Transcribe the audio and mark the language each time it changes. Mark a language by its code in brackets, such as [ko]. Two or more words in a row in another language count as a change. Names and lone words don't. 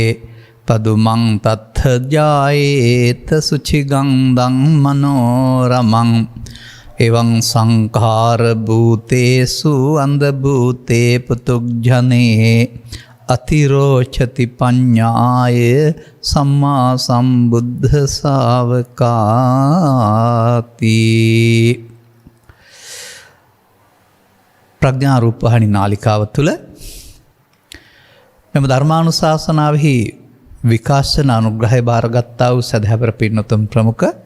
[pi] පදුමං තත්ථ ජායේත සුචිගං මනෝරමං එවං සංඛාර භූතේසු අන්ධ භූතේ පුතුග්ජනේ අතිරෝචති පඤ්ඤාය සම්මා සම්බුද්ධ ශාවකාති. [si] ප්‍රඥා රූපවාහිනී නාලිකාව තුළ මෙම ධර්මානුශාසනාවෙහි විකාශන අනුග්‍රහය බාරගත්තා වූ සදහැවර පින්නතුන් ප්‍රමුඛ